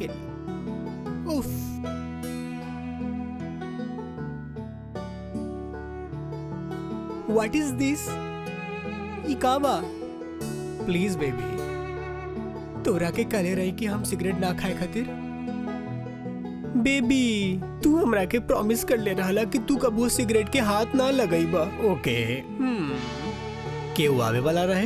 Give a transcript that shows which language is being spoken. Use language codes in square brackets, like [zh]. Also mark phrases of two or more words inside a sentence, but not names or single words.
[en] उफ। What is this? [bho] ई का बा? [en] please baby, [bho] तोरा के कले रही कि हम सिगरेट ना खाए खातिर। बेबी, तू हमरा के प्रॉमिस कर ले रहा कि तू कबो सिगरेट के हाथ ना लगाई बा। ओके। केहू आवे वाला रहे?